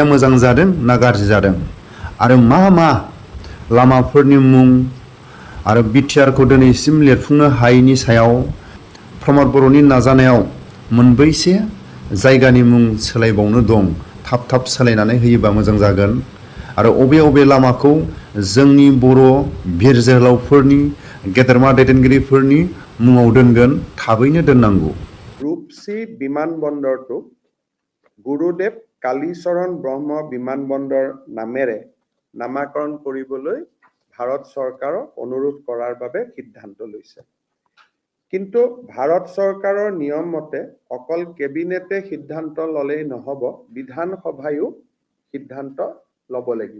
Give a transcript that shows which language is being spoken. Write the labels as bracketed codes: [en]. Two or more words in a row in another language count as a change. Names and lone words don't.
[brx] मोजां जादों ना गाज्रि जादों आरो मा मा लामाफोरनि मुं आरो बिटिआरखौ दिनैसिम लिरफुंनो हायैनि सायाव प्रमद बर'नि नाजानायाव मोनबैसे जायगानि मुं सोलायबावनो दं थाब थाब सोलायनानै होयोबा मोजां जागोन आरो अबे लामाखौ जोंनि बर' बिर जोहोलावफोरनि गेदेरमा दैदेनगिरिफोरनि मुङाव दोनगोन थाबैनो दोननांगौ। [as] रूपसী বিমানবন্দৰটো গুৰুদেৱ কালীচৰণ ব্ৰহ্ম বিমানবন্দৰ নামেৰে নামাকৰণ কৰিবলৈ ভাৰত চৰকাৰক অনুৰোধ কৰাৰ বাবে সিদ্ধান্ত লৈছে। কিন্তু ভাৰত চৰকাৰৰ নিয়ম মতে অকল কেবিনেটে সিদ্ধান্ত ললেই নহব, বিধানসভায়ো সিদ্ধান্ত লব লাগিব।